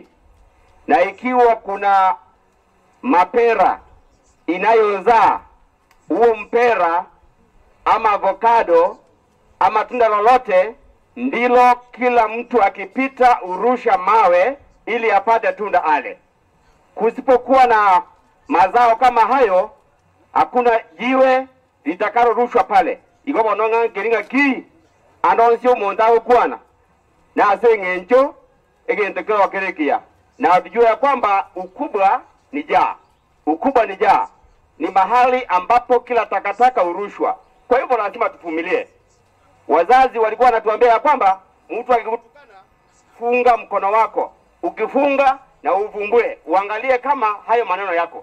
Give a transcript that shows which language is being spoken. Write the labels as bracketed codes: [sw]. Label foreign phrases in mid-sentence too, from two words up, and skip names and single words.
[sw] Na ikiwa kuna mapera inayozaa, huo mpera ama avocado ama tunda lolote, ndilo kila mtu akipita urusha mawe ili apate tunda ale. Kusipokuwa na mazao kama hayo, hakuna jiwe litakalo rushwa pale. [guz] Igobo nonga ngeringa ki andonsio mondao kwana na asengencho egentekeo wakerekia. [sw] Na tujue ya kwamba ukubwa ni jaa. Ukubwa ni jaa. Ni mahali ambapo kila takataka urushwa. Kwa hivyo lazima tuvumilie. Wazazi walikuwa wanatuambia ya kwamba mtu akikutukana, funga mkono wako. Ukifunga na uvumbue, uangalie kama hayo maneno yako.